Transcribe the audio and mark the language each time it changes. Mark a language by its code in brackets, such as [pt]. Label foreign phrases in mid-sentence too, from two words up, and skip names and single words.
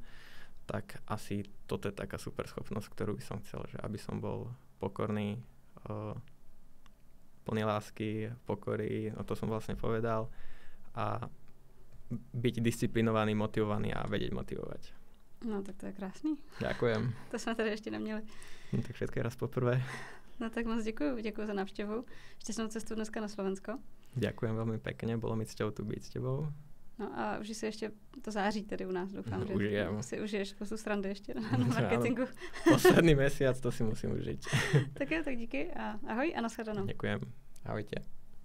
[sk] Tak asi toto je taká super schopnosť, ktorú by som chcel, že aby som bol pokorný, plný lásky, pokory, no to som vlastne povedal, a byť disciplinovaný, motivovaný a vedieť motivovať. [cs] No tak to je krásný. [sk] Ďakujem. [cs] To jsme tady ještě neměli. [sk] No, tak všetko raz poprvé. [cs] No tak moc děkuji za návštěvu. Šťastnou cestu dneska na Slovensko. [sk] Ďakujem veľmi pekne, bolo mi cťou tu byť s tebou. [cs] No a užij si ještě to září tady u nás, doufám, že si užiješ spoustu srandy ještě na marketingu. [sk] Posledný mesiac, to si musím užiť. [cs] Tak jo, tak díky a ahoj a nashledanou. [sk] Ďakujem. Ahojte.